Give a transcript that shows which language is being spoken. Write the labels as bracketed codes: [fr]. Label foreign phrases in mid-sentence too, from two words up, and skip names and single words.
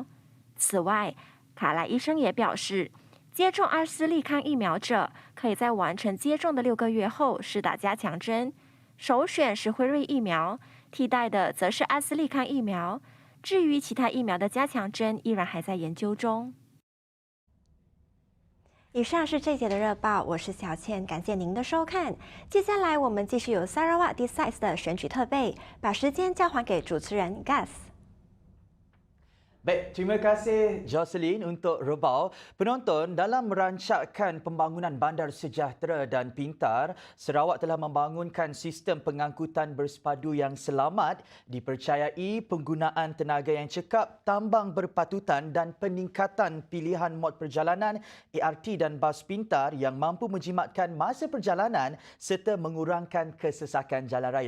[zh] 此外，卡拉医生也表示，接种阿斯利康疫苗者可以在完成接种的6个月后施打加强针，首选是辉瑞疫苗，替代的则是阿斯利康疫苗。至于其他疫苗的加强针，依然还在研究中。以上是这节的热报，我是小倩，感谢您的收看。接下来我们继续有 Sarawak Decides 的选举特备，把时间交还给主持人 Gus。 [ms] Baik, terima kasih Jocelyn untuk rebau. Penonton, dalam merancangkan pembangunan bandar sejahtera dan pintar, Sarawak telah membangunkan sistem pengangkutan bersepadu yang selamat, dipercayai penggunaan tenaga yang cekap, tambang berpatutan dan peningkatan pilihan mod perjalanan ART dan bas pintar yang mampu menjimatkan masa perjalanan serta mengurangkan kesesakan jalan raya.